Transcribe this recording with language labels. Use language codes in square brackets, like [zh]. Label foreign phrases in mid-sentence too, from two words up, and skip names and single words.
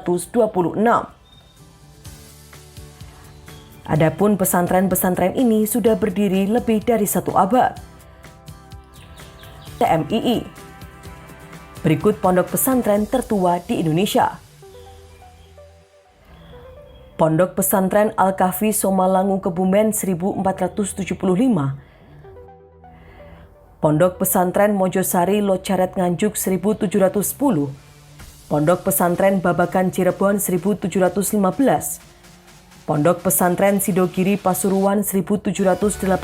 [id] Adapun pesantren-pesantren ini sudah berdiri lebih dari 1 abad. TMII. Berikut pondok pesantren tertua di Indonesia. Pondok Pesantren Al-Kahfi Somalangu Kebumen 1475. Pondok Pesantren Mojosari Locaret Nganjuk 1710. Pondok Pesantren Babakan Cirebon 1715. Pondok Pesantren Sidogiri Pasuruan 1718.